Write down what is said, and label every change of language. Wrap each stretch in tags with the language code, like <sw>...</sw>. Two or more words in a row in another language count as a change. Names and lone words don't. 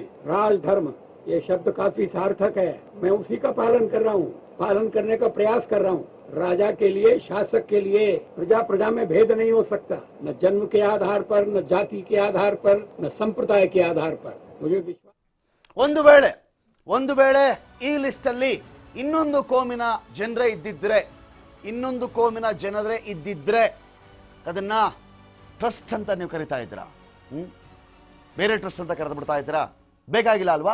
<hi>राजधर्म ये शब्द काफी सार्थक है, मैं उसी का पालन कर रहा हूँ, पालन करने का प्रयास कर रहा हूँ। राजा के लिए, शासक के लिए प्रजा में भेद नहीं हो सकता, न जन्म के आधार पर, न जाति के आधार पर, न संप्रदाय के आधार पर। मुझे विश्वास।</hi> <kn>ಒಂದು ವೇಳೆ ಈ ಲಿಸ್ಟ್ ಅಲ್ಲಿ ಇನ್ನೊಂದು ಕೋಮಿನ ಜನರೇ ಇದ್ದಿದ್ರೆ ಅದನ್ನ ಟ್ರಸ್ಟ್ ಅಂತ ನೀವು ಕರಿತಾ ಇದ್ದೀರಾ? ಬೇರೆ ಟ್ರಸ್ಟ್ ಅಂತ ಕರೆದು ಬಿಡ್ತಾ ಇದ್ದೀರಾ? ಬೇಕಾಗಿಲ್ಲ ಅಲ್ವಾ?</kn>